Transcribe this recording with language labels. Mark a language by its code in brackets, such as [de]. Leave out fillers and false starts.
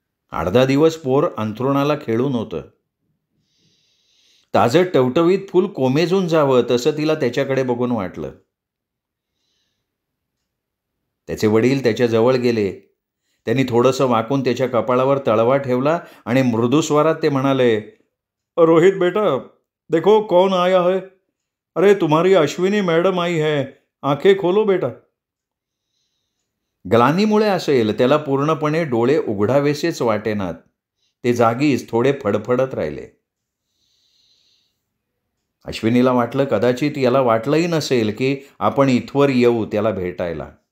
[mr] 8-10 दिवस पोर अंथरुणाला खेळून होतं. ताजं टवटवीत फूल कोमेजून जावं तसं तिला त्याच्याकडे बघून वाटलं. त्याचे वडील त्याच्या जवळ गेले. त्यांनी थोडंसं वाकून त्याच्या कपाळावर तळवा ठेवला आणि मृदू स्वरात ते म्हणाले, [hi] "रोहित बेटा, देखो कौन आया है. अरे तुम्हारी अश्विनी मैडम आई है. आंखें खोलो बेटा." [mr] ग्लानीमुळे असेल, त्याला पूर्णपणे डोळे उघडावेसेच वाटेनात. ते जागीच थोडे फडफडत राहिले. अश्विनीला वाटलं कदाचित याला वाटलंही नसेल की आपण इथवर येऊ त्याला भेटायला.